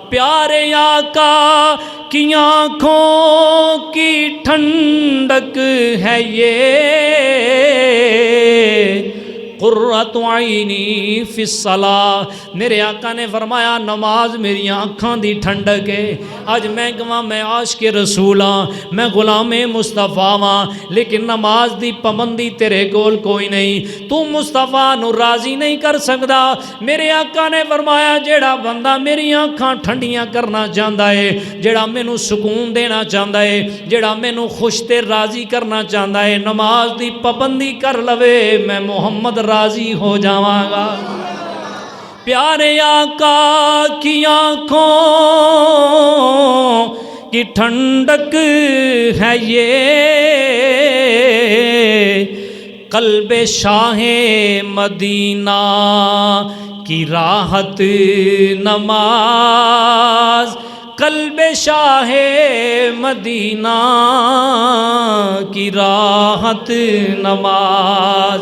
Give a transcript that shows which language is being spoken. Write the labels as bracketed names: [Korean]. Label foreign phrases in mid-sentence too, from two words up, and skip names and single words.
[Urdu] پیارے آقا کی آنکھوں کی ٹھنڈک ہے یہ، [Arabic] قرۃ عینی فی الصلاۃ، [Punjabi] میرے آقا نے فرمایا نماز میری آنکھاں دی ٹھنڈک ہے۔ اج میں کہاں میں عاشق رسول ہاں، میں غلام مصطفیٰ ہاں، لیکن نماز دی پابندی تیرے کول کوئی نہیں، تو مصطفیٰ نو راضی نہیں کر سکدا۔ میرے آقا نے فرمایا جیڑا بندہ میری آنکھاں ٹھنڈیاں کرنا چاہتا ہے، جیڑا مینوں سکون دینا چاہتا ہے، جیڑا مینوں خوش تے راضی کرنا چاہتا ہے، نماز دی پابندی کر لوے، میں محمد راضی ہو جاواں گا۔ [Urdu] پیارے آقا کی آنکھوں کی ٹھنڈک ہے یہ، قلب شاہ مدینہ کی راحت نماز، قلب شاہ مدینہ کی راحت نماز۔